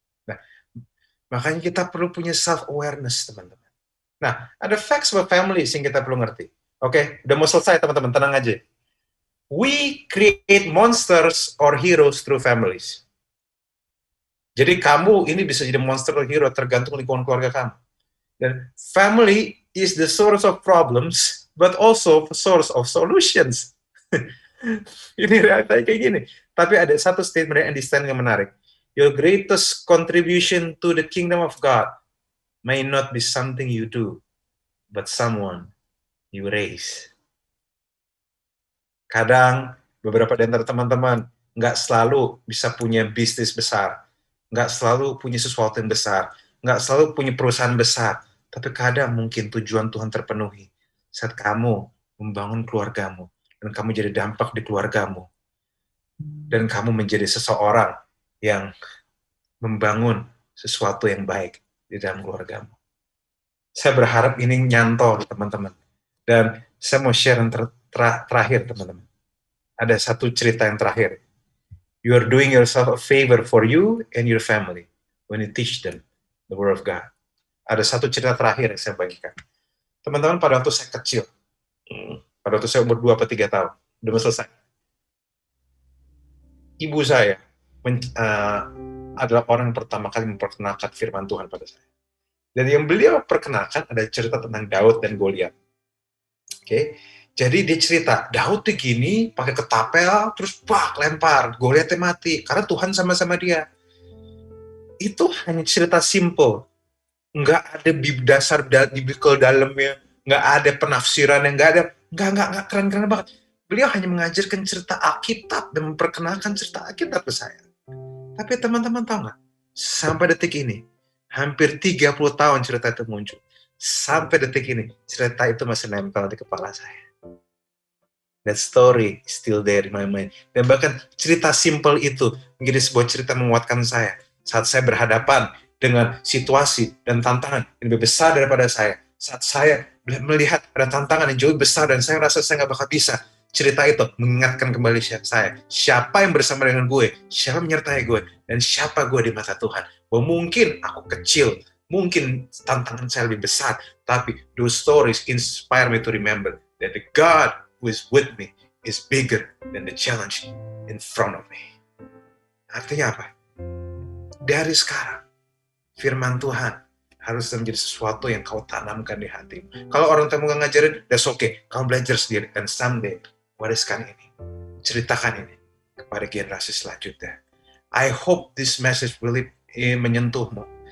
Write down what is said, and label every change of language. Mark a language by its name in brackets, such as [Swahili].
[Indonesian] Nah, makanya kita perlu punya self-awareness, teman-teman. Nah, ada [English] facts about families [Indonesian] yang kita perlu ngerti. Oke, udah mau selesai, teman-teman. Tenang aja. [English] We create monsters or heroes through families. [Indonesian] Jadi kamu ini bisa jadi [English] monster or hero [Indonesian] tergantung lingkungan keluarga kamu. [English] Dan family is the source of problems, but also the source of solutions. [Indonesian] Ini realitanya kayak gini. Tapi ada satu statement yang yang menarik. [English] Your greatest contribution to the kingdom of God may not be something you do, but someone you raise. [Indonesian] Kadang beberapa dari antara teman-teman nggak selalu bisa punya bisnis besar, nggak selalu punya sesuatu yang besar, nggak selalu punya perusahaan besar, tapi kadang mungkin tujuan Tuhan terpenuhi saat kamu membangun keluargamu, dan kamu jadi dampak di keluargamu, dan kamu menjadi seseorang yang membangun sesuatu yang baik di dalam keluargamu. Saya berharap ini nyantol, teman-teman. Dan saya mau share yang terakhir, teman-teman. Ada satu cerita yang terakhir. [English] You are doing yourself a favor for you and your family when you teach them the word of God. [Indonesian] Ada satu cerita terakhir yang saya bagikan. Teman-teman, pada waktu saya kecil, pada waktu saya umur 2 atau 3 tahun, udah mau selesai. Ibu saya adalah orang yang pertama kali memperkenalkan firman Tuhan pada saya. Dan yang beliau perkenalkan ada cerita tentang Daud dan Goliat. Oke, jadi dia cerita, Daud tuh gini, pakai ketapel, terus lempar, Goliatnya mati, karena Tuhan sama-sama dia. Itu hanya cerita simple, nggak ada dasar biblical dalamnya, nggak ada penafsiran, nggak keren-keren banget. Beliau hanya mengajarkan cerita Alkitab dan memperkenalkan cerita Alkitab ke saya. Tapi teman-teman tahu nggak? Sampai detik ini, hampir 30 tahun cerita itu muncul. Sampai detik ini, cerita itu masih nempel di kepala saya. [English] That story is still there in my mind. [Indonesian] Dan bahkan cerita simple itu menjadi sebuah cerita menguatkan saya. Saat saya berhadapan dengan situasi dan tantangan yang lebih besar daripada saya. Saat saya melihat ada tantangan yang jauh besar dan saya rasa saya nggak bakal bisa. Cerita itu mengingatkan kembali saya. Siapa yang bersama dengan gue, siapa menyertai gue, dan siapa gue di mata Tuhan. Bahwa mungkin aku kecil, mungkin tantangan saya lebih besar, tapi [English] those stories inspire me to remember that the God who is with me is bigger than the challenge in front of me. [Indonesian] Artinya apa? Dari sekarang, firman Tuhan harus menjadi sesuatu yang kau tanamkan di hatimu. Kalau orang tua nggak ngajarin, [English] that's okay. [Indonesian] Kamu belajar sendiri, [English] and someday [Indonesian] wariskan ini, ceritakan ini kepada generasi selanjutnya. [English] I hope this message really [Indonesian] menyentuhmu.